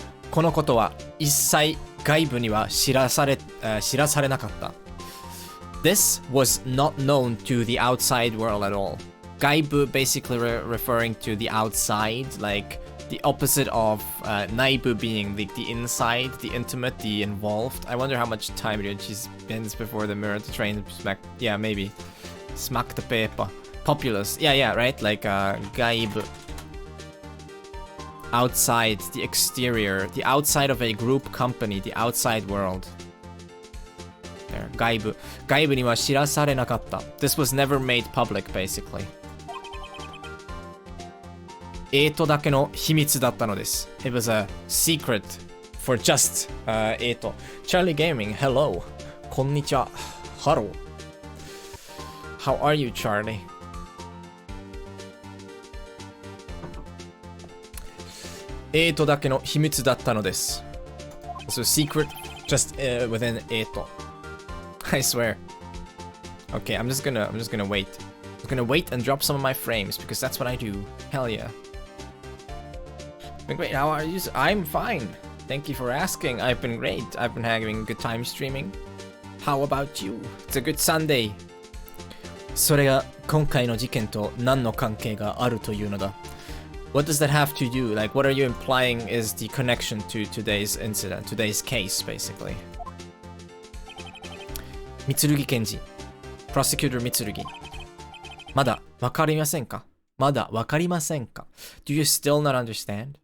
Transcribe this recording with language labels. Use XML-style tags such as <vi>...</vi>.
<ja>このことは一切外部には知らされなかった。</ja> <en>This was not known to the outside world at all. 外部 basically referring to the outside, like the opposite of 内部 being the inside, the intimate, the involved. I wonder how much time she spends before the mirror to train smack. Yeah, maybe. Smack the paper. Populous. Yeah, right? Like 外部. Outside, the exterior, the outside of a group company, the outside world. There, 外部。</en> <ja>外部には知らされなかった。</ja> <en>This was never made public, basically.</en> <ja>エイトだけの秘密だったのです。</ja> <en>It was a secret for just エイト。 Charlie Gaming, hello.</en> <ja>こんにちは。</ja> <en>Hello. How are you, Charlie?</en> <ja>エイトだけの秘密だったのです。</ja> <en>So secret just within エイト。 I swear. Okay, I'm just gonna wait. I'm gonna wait and drop some of my frames because that's what I do. Hell yeah. Been great. How are you? I'm fine. Thank you for asking. I've been great. I've been having a good time streaming. How about you? It's a good Sunday.</en> <ja>それが今回の事件と何の関係があるというのだ。</ja> <en>What does that have to do? Like, what are you implying is the connection to today's incident, today's case, basically?</en> <ja>三剣検事</ja> <en>Prosecutor</en> <ja>三剣まだわかりませんか</ja> <en>Do you still not understand?</en>